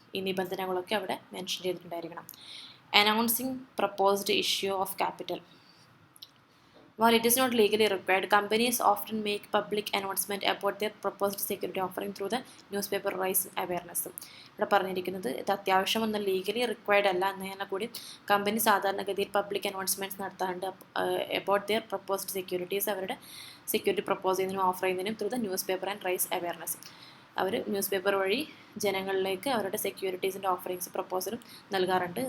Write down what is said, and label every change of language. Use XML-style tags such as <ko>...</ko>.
<ml>ഈ നിബന്ധനകളൊക്കെ അവിടെ mention ചെയ്തിട്ടുണ്ടായിരിക്കണം.</ml> <en>Announcing proposed issue of capital. While it is not legally required, companies often make public announcement about their proposed security offering through the newspaper raise awareness.</en> <ml>ഇവിടെ പറഞ്ഞിരിക്കുന്നത് ഇത് അത്യാവശ്യമൊന്നും legally required അല്ല എന്നതിനാൽ കൂടി company സാധാരണഗതിയിൽ public announcements നടത്താറുണ്ട്</ml> <en>about their proposed securities,</en> <ml>അവരുടെ security propose ചെയ്യുന്നതിനും ഓഫർ ചെയ്യുന്നതിനും</ml> <en>Through the newspaper and raise awareness.</en> <ml>Our news paper വഴി ജനങ്ങളിലേക്ക് അവരുടെ സെക്യൂരിറ്റീസിൻ്റെ ഓഫറിങ്സ് പ്രപ്പോസലും നൽകാറുണ്ട്.</ml>